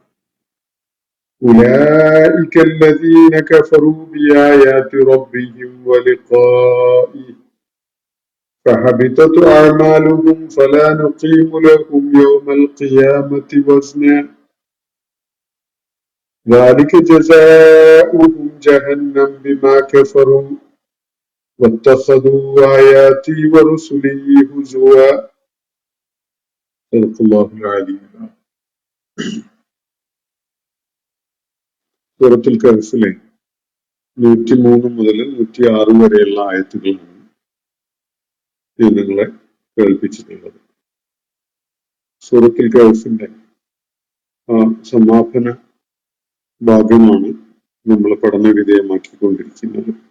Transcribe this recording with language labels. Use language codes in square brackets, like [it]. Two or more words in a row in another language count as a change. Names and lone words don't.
[ar] أولئك الذين كفروا بآيات ربهم ولقائه فحبطت أعمالهم فلا نقيم لهم يوم القيامة وزنا ذلك جزاؤهم جهنم بما كفروا واتخذوا آياتي ورسلي هزوا. صدق الله العلي العظيم. [ml] സൂറത്തുൽ കഹ്ഫിലെ 103 മുതൽ 106 വരെയുള്ള ആയത്തുകളാണ് നിങ്ങളെ കേൾപ്പിച്ചിട്ടുള്ളത്. സൂറത്തുൽ കഹ്ഫിന്റെ സമാപന ഭാഗമാണ് നമ്മൾ പഠന വിധേയമാക്കിക്കൊണ്ടിരിക്കുന്നത്.